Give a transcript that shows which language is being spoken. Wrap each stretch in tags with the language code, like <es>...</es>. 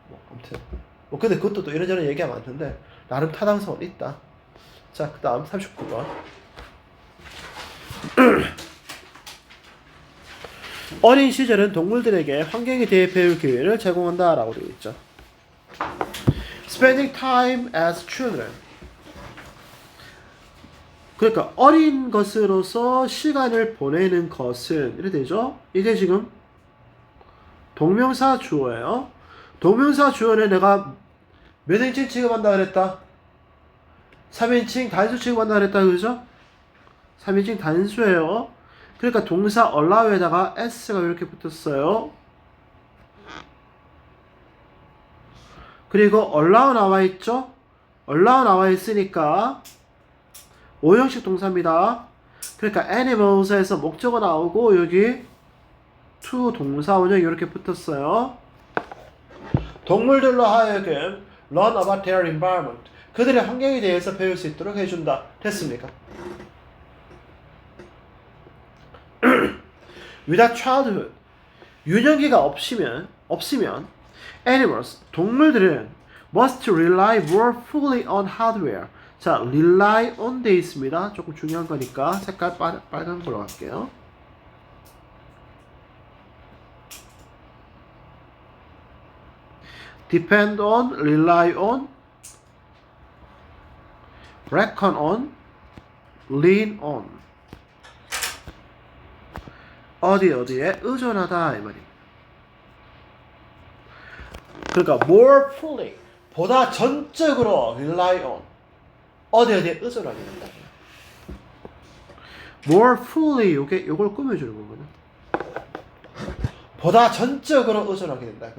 <ko>아무튼 근데 그것도 또 이런저런 얘기가 많던데 나름 타당성은 있다. 자, 그 다음 39번. 어린 시절은 동물들에게 환경에 대해 배울 기회를 제공한다 라고 되어 있죠.</ko> <en>Spending time as children.</en> <ko>그러니까 어린 것으로서 시간을 보내는 것은 이렇게 되죠. 이게 지금 동명사 주어예요. 동명사 주어는 내가 몇 인칭 취급한다 그랬다? 3인칭 단수 취급한다 그랬다, 그죠? 3인칭 단수예요. 그러니까 동사 allow에다가 s가 이렇게 붙었어요. 그리고 allow 나와 있죠? allow 나와 있으니까 5형식 동사입니다. 그러니까 animals에서 목적어 나오고 여기 to 동사 원형이 이렇게 붙었어요. 동물들로 하여금</ko> <en>learn about their environment.</en> <ko>그들의 환경에 대해서 배울 수 있도록 해준다. 됐습니까?</ko> <en>Without childhood.</en> <ko>유년기가 없으면 animals, 동물들은</ko> <en>must rely more fully on hardware.</en> <ko>자, rely on 돼 있습니다. 조금 중요한 거니까 색깔 빨간 걸로 갈게요.</ko> <en>depend on, rely on, reckon on, lean on.</en> <ko>어디에 의존하다 이 말입니다. 그러니까 more fully, 보다 전적으로 rely on, 어디에 의존하게 된다. more fully, 요걸 꾸며주는 거거든. 보다 전적으로 의존하게 된다.</ko>